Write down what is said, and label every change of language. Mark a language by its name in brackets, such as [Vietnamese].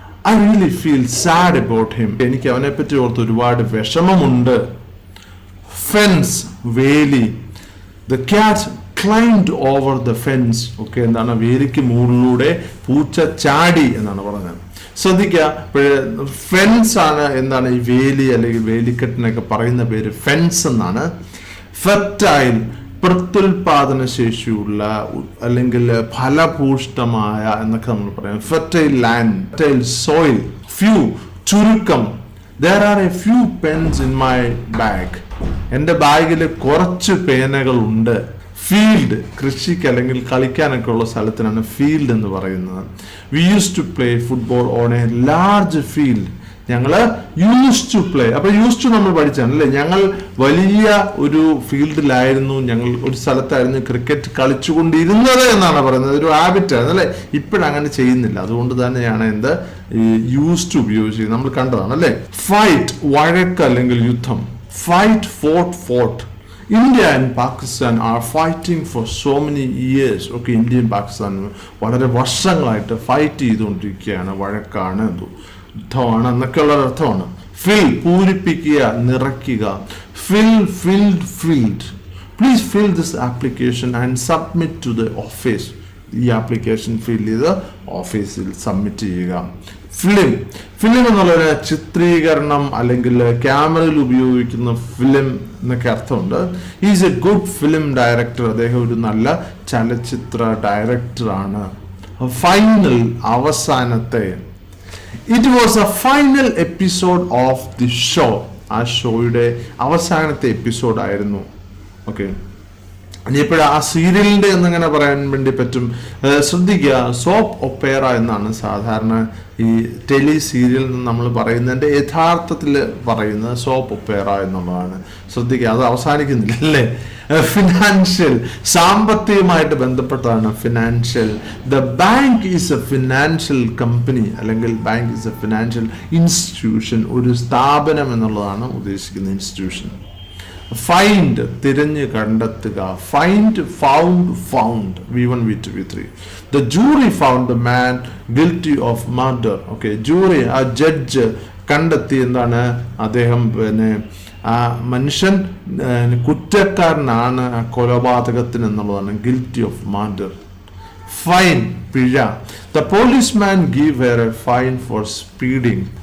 [English] I really feel sad about him. [Malayalam] എനിക്ക് അവനെ പറ്റി ഓർത്ത് ഒരുപാട് വിഷമമുണ്ട്. ഫെൻസ്, വേലി. [English] The cat climbed over the fence. [Malayalam] Okay, എന്താണ് വേലിക്ക് മുകളിലൂടെ പൂച്ച ചാടി എന്നാണ് പറഞ്ഞത്. ശ്രദ്ധിക്കുക, ഫെൻസ് ആണ് എന്താണ് ഈ വേലി അല്ലെങ്കിൽ വേലിക്കെട്ടിനൊക്കെ പറയുന്ന പേര് ഫെൻസ് എന്നാണ്. ഫെർട്ടൈൽ, പ്രത്യുൽപാദന ശേഷിയുള്ള അല്ലെങ്കിൽ ഫലഭൂഷ്ടമായ എന്നൊക്കെ നമ്മൾ പറയാം. Fertile land, fertile soil. Few, ചുരുക്കം. [English] There are a few pens in my bag. [Malayalam] എൻ്റെ ബാഗിൽ കുറച്ച് പേനകൾ ഉണ്ട്. ഫീൽഡ്, കൃഷിക്ക് അല്ലെങ്കിൽ കളിക്കാനൊക്കെ ഉള്ള സ്ഥലത്തിനാണ് ഫീൽഡ് എന്ന് പറയുന്നത്. [English] We used to play football on a large field. ഞങ്ങൾ use to play. [Malayalam] അപ്പൊ യൂസ് ടു നമ്മൾ പഠിച്ചാണ് അല്ലെ, ഞങ്ങൾ വലിയ ഒരു ഫീൽഡിലായിരുന്നു, ഞങ്ങൾ ഒരു സ്ഥലത്തായിരുന്നു ക്രിക്കറ്റ് കളിച്ചുകൊണ്ടിരുന്നത് എന്നാണ് പറയുന്നത്. ഒരു ഹാബിറ്റ് ആയിരുന്നു അല്ലെ, ഇപ്പോഴങ്ങനെ ചെയ്യുന്നില്ല. അതുകൊണ്ട് തന്നെയാണ് എന്ത് യൂസ് ടു ഉപയോഗിച്ചത്, നമ്മൾ കണ്ടതാണ് അല്ലെ. ഫൈറ്റ്, വഴക്ക് അല്ലെങ്കിൽ യുദ്ധം. Fight, fort, fort. [English] India and Pakistan are fighting for so many years. [Malayalam] Okay, ഇന്ത്യയും പാകിസ്ഥാനും വളരെ വർഷങ്ങളായിട്ട് ഫൈറ്റ് ചെയ്തുകൊണ്ടിരിക്കുകയാണ്. വഴക്കാണ്, യുദ്ധമാണ് എന്നൊക്കെയുള്ള അർത്ഥമാണ്. ഫിൽ, പൂരിപ്പിക്കുക, നിറയ്ക്കുക. [English] Fill, filled, filled. Please fill this application and submit to the office. [Malayalam] ഈ ആപ്ലിക്കേഷൻ ഫിൽ ചെയ്ത് ഓഫീസിൽ സബ്മിറ്റ് ചെയ്യുക. ഫിലിം, ഫിലിം എന്നുള്ളൊരു ചിത്രീകരണം അല്ലെങ്കിൽ ക്യാമറയിൽ ഉപയോഗിക്കുന്ന ഫിലിം എന്നൊക്കെ അർത്ഥമുണ്ട്. [English] Is a good film director. [Malayalam] അദ്ദേഹം ഒരു നല്ല ചലച്ചിത്ര ഡയറക്ടറാണ്. ഫൈനൽ, അവസാനത്തെ. [English] It was a final episode of the show. [Malayalam] ആ ഷോയുടെ അവസാനത്തെ എപ്പിസോഡ് ആയിരുന്നു. ഓക്കെ, ഇനിയിപ്പോഴും ആ സീരിയലിന്റെ എന്നിങ്ങനെ പറയാൻ വേണ്ടി പറ്റും. ശ്രദ്ധിക്കുക, സോപ്പ് ഒപ്പേറ എന്നാണ് സാധാരണ ഈ ടെലി സീരിയൽ നമ്മൾ പറയുന്നതിന്റെ യഥാർത്ഥത്തിൽ പറയുന്നത് സോപ്പ് ഒപ്പേറ എന്നുള്ളതാണ്. ശ്രദ്ധിക്കുക, അത് അവസാനിക്കുന്നില്ല അല്ലേ. ഫിനാൻഷ്യൽ, സാമ്പത്തികമായിട്ട് ബന്ധപ്പെട്ടതാണ് financial. [English] The bank is a financial company അല്ലെങ്കിൽ bank is a financial institution. [Malayalam] ഒരു സ്ഥാപനം എന്നുള്ളതാണ് ഉദ്ദേശിക്കുന്ന ഇൻസ്റ്റിറ്റ്യൂഷൻ. ഫൈൻഡ്, തിരഞ്ഞ് കണ്ടെത്തുക. Find, found, found. V1, V2, V3. [English] The jury found the man guilty of murder. [Malayalam] Okay, jury, ആ ജഡ്ജ് കണ്ടെത്തി എന്താണ്, അദ്ദേഹം ആ മനുഷ്യൻ കുറ്റക്കാരനാണ് കൊലപാതകത്തിന് എന്നുള്ളതാണ്. [English] Guilty of murder. Fine, പിഴ. The policeman give her a fine for speeding.